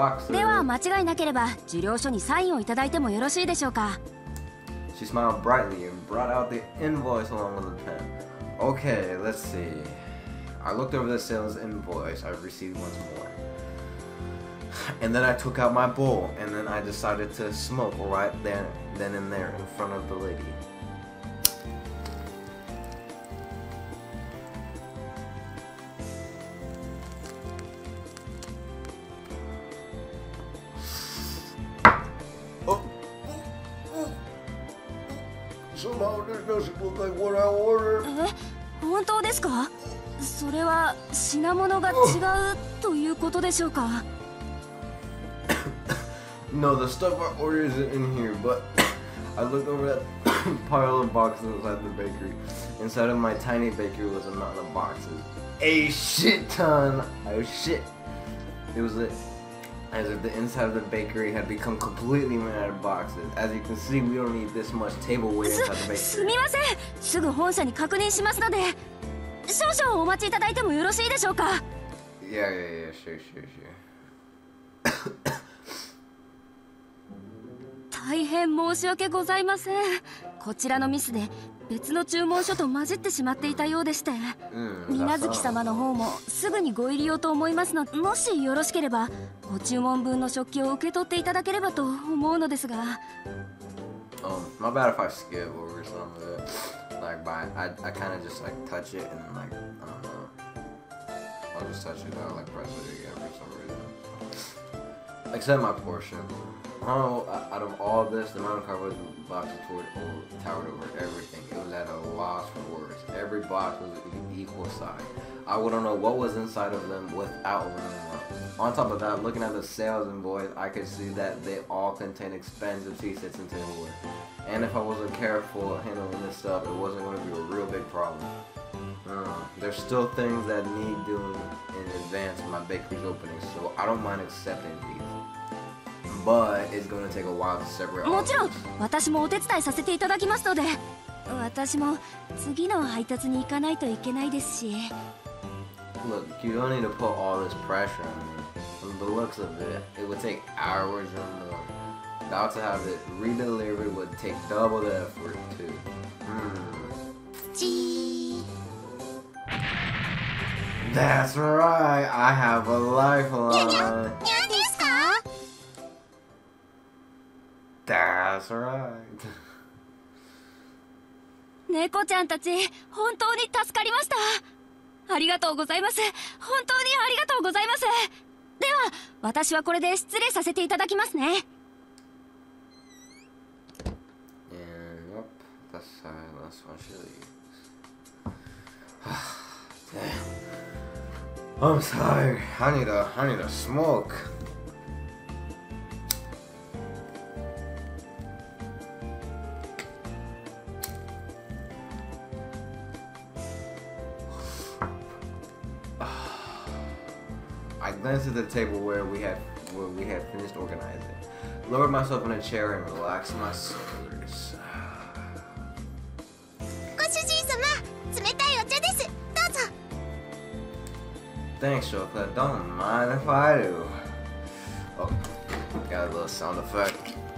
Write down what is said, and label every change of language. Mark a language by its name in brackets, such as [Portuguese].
[Japanese] では間違いなければ受領書にサインをいただいてもよろしいでしょうか。 [English] She smiled brightly and brought out the invoice along with a pen. Okay, let's see. I looked over the sales invoice I received once more. And then I took out my bowl, and then I decided to smoke right there, then and there, in front of the lady. Somehow this doesn't look like what I ordered. [Japanese] 本当ですか？それは品物が違うということでしょうか？ [English] No, the stuff I ordered isn't in here, but I looked over that pile of boxes inside the bakery. Inside of my tiny bakery was a mountain of boxes. A shit ton! Oh shit! It was as if the inside of the bakery had become completely made out of boxes. As you can see, we don't need this much tableware inside the bakery. [Japanese] すみません。すぐ本社に確認しますので、少々お待ちいただいてもよろしいでしょうか？ [English] Yeah, sure. [Japanese] 大変申し訳ございません。こちらのミスで別の注文書と混じってしまっていたようでして、水月様の方もすぐにご入り用と思いますので、もしよろしければご注文分の食器を受け取っていただければと思うのですが。 [English] My bad if I skip over some of it. Like, I kind of just like touch it and then like, I don't know. I'll just touch it. I like press it again for some reason. Accept my portion. I don't know, out of all this, the amount of cardboard boxes towered over everything. It was at a loss for words. Every box was equal size. I wouldn't know what was inside of them without learning them. On top of that, looking at the sales invoice, I could see that they all contain expensive tea sets and tableware. And if I wasn't careful handling this stuff, it wasn't going to be a real big problem. There's still things that need doing in advance of my bakery's opening, so I don't mind accepting these. But it's going to take a while to separate all [Japanese] もちろん [English] this. [Japanese] 私もお手伝いさせていただきますので、私も次の配達に行かないといけないですし。 [English] Look, you don't need to put all this pressure on me. From the looks of it, it would take hours or more. Now to have it redelivered would take double the effort too. [Japanese] ちー [English] That's right, I have a lifeline. [Japanese] 何ですか？ [English] That's right. [Japanese] 猫ちゃんたち、本当に助かりました。ありがとうございます。本当にありがとうございます。では、私はこれで失礼させていただきますね。 [English] And yep, that's the last one she leaves. Damn. I'm tired. I need a smoke. I glanced at the table where we had finished organizing, lowered myself in a chair and relaxed my shoulders. [Japanese] ご主人様、冷たいお茶です。どうぞ。 [English] Thanks, Chocolate. Don't mind if I do. Oh, got a little sound effect.